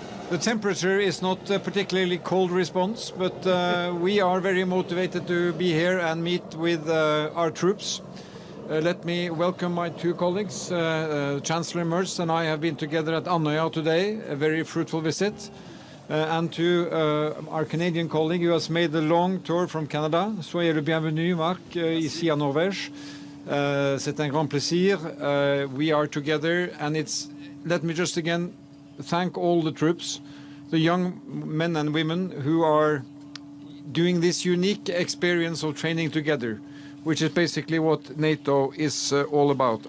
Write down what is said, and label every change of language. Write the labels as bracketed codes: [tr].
[en] The temperature is not a particularly cold response, but we are very motivated to be here and meet with our troops. Let me welcome my two colleagues. Chancellor Merz and I have been together at Andøya today, a very fruitful visit. And to our Canadian colleague who has made the long tour from Canada. [fr] Soyez le bienvenu, Marc, ici à Norvège. C'est un grand plaisir. [en] We are together, and let me just again thank all the troops, the young men and women who are doing this unique experience of training together, which is basically what NATO is all about.